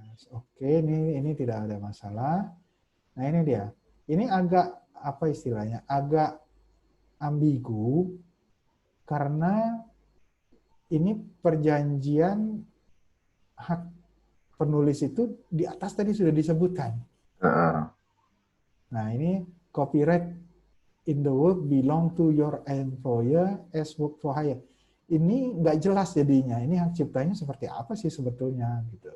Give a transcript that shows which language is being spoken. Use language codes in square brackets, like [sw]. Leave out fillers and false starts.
[id] Oke, ini tidak ada masalah. Nah, ini dia. Ini agak apa istilahnya? Agak ambigu karena ini perjanjian hak penulis itu di atas tadi sudah disebutkan. Nah, ini [en] copyright in the work belong to your employer as work for hire. [id] Ini nggak jelas jadinya. Ini hak ciptanya seperti apa sih sebetulnya gitu.